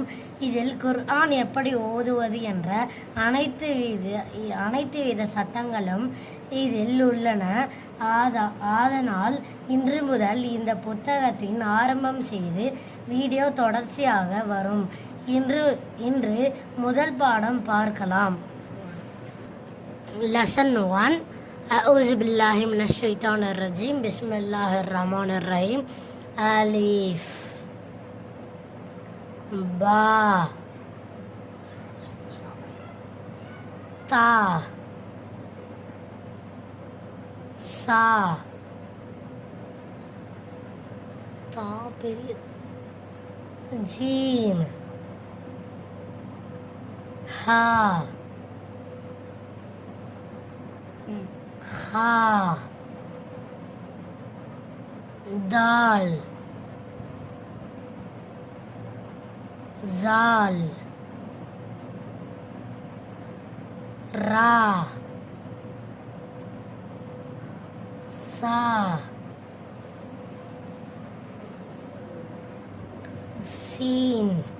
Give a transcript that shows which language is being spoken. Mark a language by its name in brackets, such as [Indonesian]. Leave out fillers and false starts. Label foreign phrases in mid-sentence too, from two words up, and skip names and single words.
[Tamil] இதில் குர்ஆன் எப்படி ஓதுவது என்ற அனைத்து வித சட்டங்களும் இதில் உள்ளன. அதனால் இன்று முதல் இந்த புத்தகத்தின் ஆரம்பம் செய்து வீடியோ தொடர்ச்சியாக வரும். இன்று முதல் பாடம் பார்க்கலாம். [English] லெசன் 1. [Arabic] أعوذ بالله من الشيطان الرجيم بسم الله الرحمن الرحيم. ألف با تا ثا طا பெரிய جيم حا خا دال ذال را زا سين